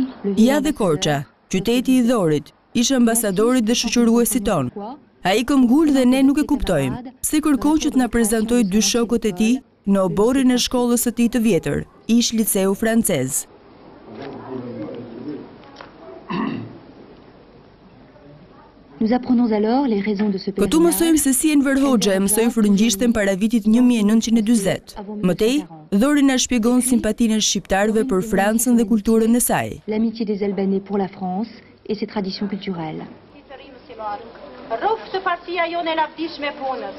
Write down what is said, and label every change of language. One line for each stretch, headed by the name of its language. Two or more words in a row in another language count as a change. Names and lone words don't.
Albanian: Ja dhe Korça, qyteti I Dorit, ishte ambasadorit dhe shoqëruesit ton. Ai këmbgul dhe ne nuk e kuptojmë, pse kërkon që të na prezantoj dy shokët e tij në oborrin e shkollës së tij të vjetër, ish liceu francez.
French: Nous apprenons alors les raisons de ce pèlerinage.
Albanian: Këtu mësojmë se si Enver Hoxha e mësoi frëngjishten para vitit 1940. Mëtej, Dori na shpjegon simpatinë e shqiptarëve për Francën dhe kulturën e saj.
French: L'amitié des Albanais pour la France et ses traditions culturelles.
Albanian: Rroftë partia jone e lavdishme punës.